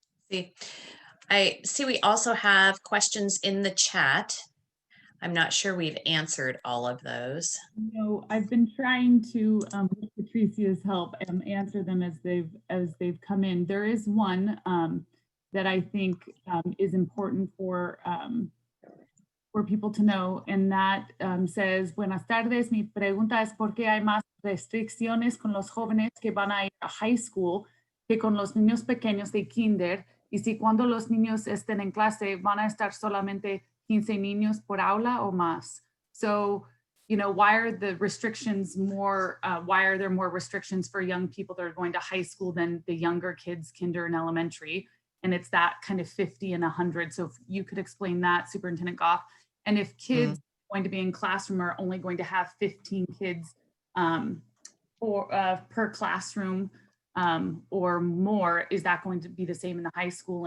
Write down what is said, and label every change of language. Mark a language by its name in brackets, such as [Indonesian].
[English] See, I see we also have questions in the chat. I'm not sure we've answered all of those. No, I've been trying to, with Patricia's help, answer them as they've come in. There is one that I think is important for people to know, and that says, [Spanish] buenas tardes, mi pregunta es por qué hay más restricciones con los jóvenes que van a ir a high school que con los niños pequeños de kinder, y si cuando los niños estén en clase van a estar solamente 15 niños por aula o más. [English] So, you know, why are the restrictions more, why are there more restrictions for young people that are going to high school than the younger kids, kinder and elementary? And it's that kind of 50 and 100. So if you could explain that, Superintendent Goff. And if kids going to be in classroom are only going to have 15 kids per classroom or more, is that going to be the same in the high school?